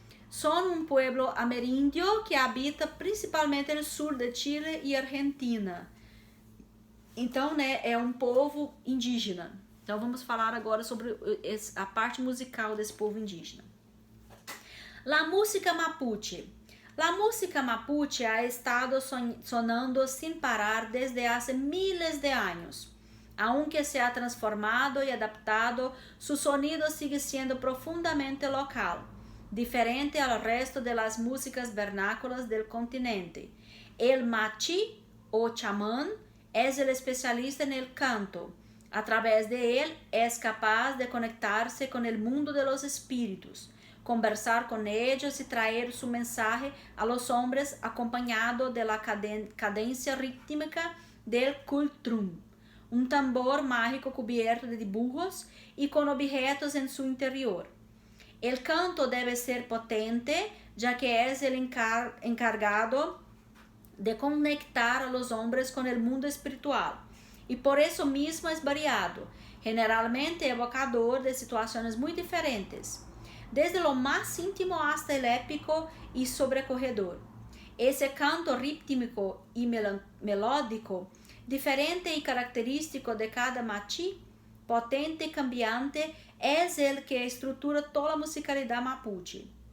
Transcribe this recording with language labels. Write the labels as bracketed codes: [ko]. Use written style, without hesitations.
[pt] São um pueblo ameríndio que habita principalmente no sul de Chile e Argentina. Então, né, é um povo indígena. Então, vamos falar agora sobre a parte musical desse povo indígena. [es] La música mapuche. La música mapuche ha estado sonando sin parar desde hace miles de años. Aunque se ha transformado y adaptado, su sonido sigue siendo profundamente local, diferente al resto de las músicas vernáculas del continente. El machi o chamán es el especialista en el canto. A través de él es capaz de conectarse con el mundo de los espíritus, conversar con ellos y traer su mensaje a los hombres acompañado de la cadencia rítmica del cultrún, un tambor mágico cubierto de dibujos y con objetos en su interior. El canto debe ser potente, ya que es el encargado de conectar a los hombres con el mundo espiritual. [pt] E por isso mesmo é variado, generalmente evocador de situações muito diferentes, [es] desde lo mais íntimo hasta el épico [pt] e sobrecorredor. Esse canto rítmico e melódico, diferente e característico de cada machi, potente e cambiante, é o que estrutura toda a musicalidade mapuche.